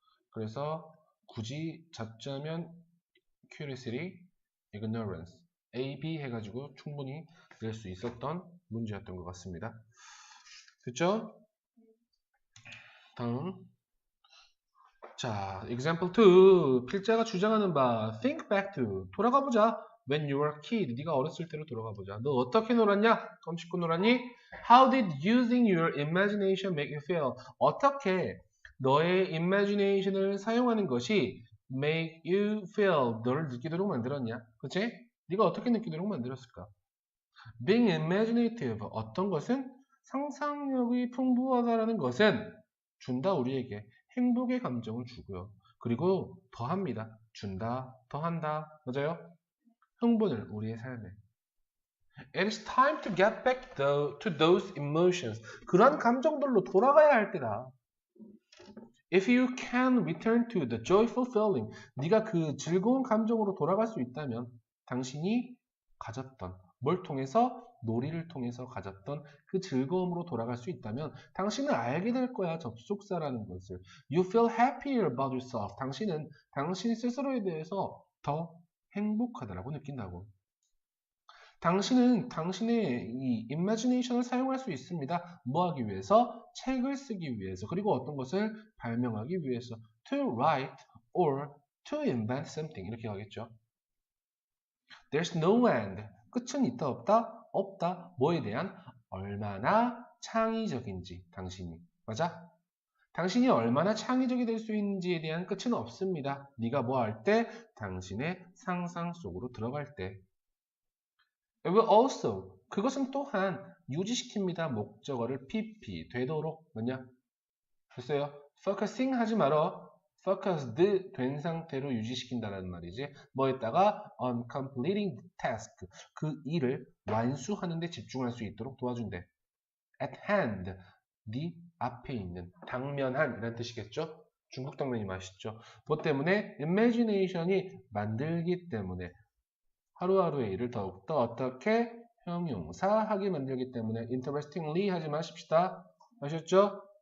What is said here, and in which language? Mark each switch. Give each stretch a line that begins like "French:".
Korean: 그래서 굳이 잡자면 curiosity, ignorance, A, B 해가지고 충분히 낼 수 있었던 문제였던 것 같습니다. 됐죠? 다음. 자, example 2. 필자가 주장하는 바
English: think back to.
Korean: 돌아가 보자.
English: When you were a kid.
Korean: 네가 어렸을 때로 돌아가 보자. 너 어떻게 놀았냐? 껌 씹고 놀았니?
English: How did using your imagination make you feel?
Korean: 어떻게 너의 imagination을 사용하는 것이
English: make you feel
Korean: 너를 느끼도록 만들었냐? 그치? 네가 어떻게 느끼도록 만들었을까?
English: Being imaginative.
Korean: 어떤 것은 상상력이 풍부하다라는 것은 준다 우리에게 행복의 감정을 주고요. 그리고 더합니다. 준다, 더한다. 맞아요? 흥분을 우리의 삶에.
English: It is time to get back to those emotions.
Korean: 그런 감정들로 돌아가야 할 때다.
English: If you can return to the joyful feeling.
Korean: 네가 그 즐거운 감정으로 돌아갈 수 있다면 당신이 가졌던 뭘 통해서? 놀이를 통해서 가졌던 그 즐거움으로 돌아갈 수 있다면 당신은 알게 될 거야. 접속사라는 것을.
English: You feel happier about yourself.
Korean: 당신은 당신 스스로에 대해서 더 행복하다라고 느낀다고. 당신은 당신의 이 imagination을 사용할 수 있습니다. 뭐 하기 위해서? 책을 쓰기 위해서. 그리고 어떤 것을 발명하기 위해서.
English: To write or to invent something.
Korean: 이렇게 하겠죠.
English: There's no end.
Korean: 끝은 있다 없다? 없다. 뭐에 대한? 얼마나 창의적인지 당신이. 맞아? 당신이 얼마나 창의적이 될 수 있는지에 대한 끝은 없습니다. 네가 뭐 할 때? 당신의 상상 속으로 들어갈 때.
English: It will also.
Korean: 그것은 또한 유지시킵니다. 목적어를 PP. 되도록. 뭐냐? 됐어요? Focusing 하지 말어. Focused 된 상태로 유지시킨다는 말이지. 뭐에다가
English: on completing the task.
Korean: 그 일을 완수하는 데 집중할 수 있도록 도와준대.
English: At hand.
Korean: 네 앞에 있는. 당면한 이란 뜻이겠죠? 중국 당면이 맛있죠. 뭐 때문에? imagination이 만들기 때문에. 하루하루의 일을 더욱더 어떻게 형용사하게 만들기 때문에 interestingly 하지 마십시다. 아셨죠?